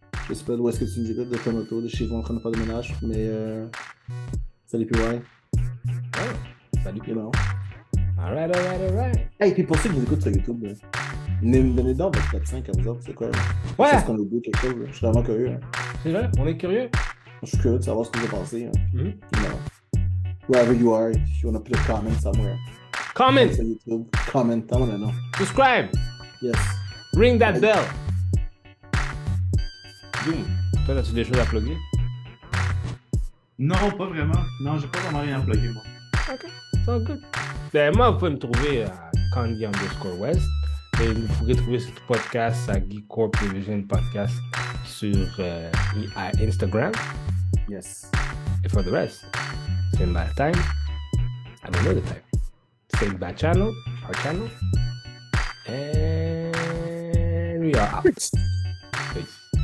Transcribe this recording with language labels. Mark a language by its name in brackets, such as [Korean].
[French] Je sais pas d'où est-ce que tu nous écoutes, de ton auto, de chez vous en train de faire de ménage, mais salut PY, Salut. [English] you know. All right. [French] Hey, puis pour ceux qui nous écoutent sur YouTube, là, donnez donc votre top 5 à vous autres, c'est quoi? Là? Ouais. Est-ce qu'on a oublié quelque chose? Là? Je suis vraiment curieux. Hein. C'est vrai, on est curieux. Je suis curieux de savoir ce que vous avez pensé. Hein. Mhm. [English] You know. Wherever you are, if you want to put a comment somewhere. Comment, Sur YouTube, comment, I wanna know. subscribe, Yes. ring that bell. Boom. [French] Toi, as-tu des choses à plugger? Non, pas vraiment. Non, j'ai pas vraiment rien à plugger, moi. [English] OK, so good. [French] Ben, moi, vous pouvez me trouver à Candy_West. Et vous pouvez trouver ce podcast à Geek Corp Division Podcast sur à Instagram. [English] Yes. And for the rest, same bad time, I don't know the time. Same bad channel, our channel. And we are out. Peace.